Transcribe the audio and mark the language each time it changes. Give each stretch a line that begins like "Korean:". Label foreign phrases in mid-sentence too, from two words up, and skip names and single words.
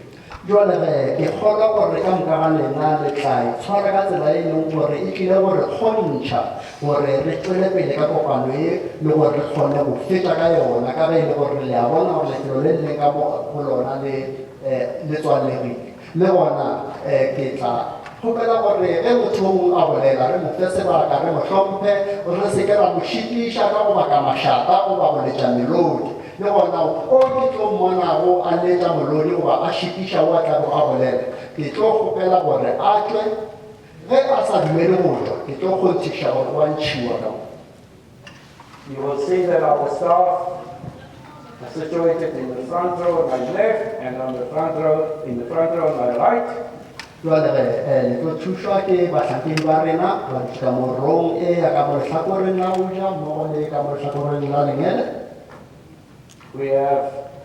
Northern Sotho: Jwale ke kgolwa gore ka moka ga lena le tla itshwara ka tsela e leng gore e tlile gore kgontšha gore re tswele pele ka kopano e le gore re kgone go fetša ka yona ka ge e le gore le a bona gore lefelo le leng ka go lona le tswalegile le gona ke tla kgopela gore ge motho o mongwe a bolela re mo fe sebaka re mo hlomphe re se ke ra mo šitiša ka go baka mašata go ba boletša melodi le gona o ke tlo mmonago a letša molodi goba a šitiša o a tlago a bolela ke tlo kgopela gore a tšwe ge a sa dumele go tšwa ke tlo kgonthiša gore wa ntšhiwa ka mo.
English: You will see that our staff are situated in the front row on my left and on the front row, in the front row on my right.
Northern Sotho: Jwale le tlo thušwa ke bahlankedi ba rena ba ka morong e ya ka mo lehlakoreng la go ja mmogo le ka mo lehlakoreng la lengele.
English: We have